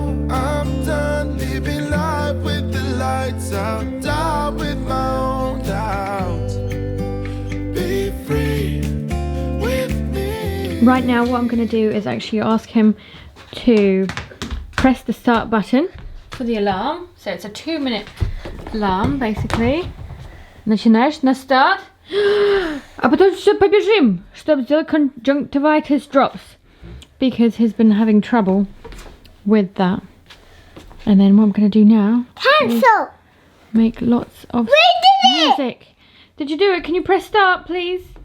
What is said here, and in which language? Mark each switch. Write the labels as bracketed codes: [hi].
[en] I'm done living life with the lights out, die with my own doubts. Be free with me. Right now what I'm going to do is actually ask him to press the start button for the alarm. So it's a 2-minute alarm basically. [ru] Начинаешь на старт. А потом все побежим, чтобы сделать [en] conjunctivitis drops. Because he's been having trouble with that. And then what I'm going to do now, Cancel. make lots of We did it. music. Did you do it? Can you press start, please?